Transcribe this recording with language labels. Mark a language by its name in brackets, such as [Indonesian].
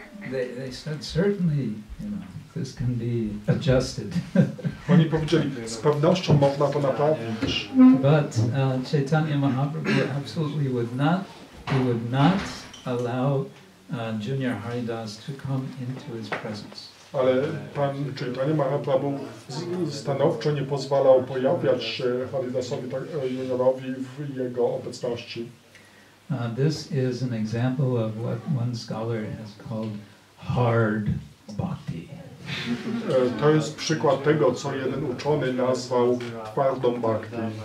[English] They said, certainly, this can be adjusted. [Polish] Oni powiedzieli, z pewnością można to naprawić. [English] But Chaitanya Mahaprabhu absolutely would not allow Junior Haridas to come into his presence. [Polish] Ale Pan Chaitanya Mahaprabhu stanowczo nie pozwalał pojawiać się Haridasowi juniorowi w jego obecności. [English] This is an example of what one scholar has called hard bhakti. [Polish] To jest przykład tego, co jeden uczony nazwał twardą bhakti.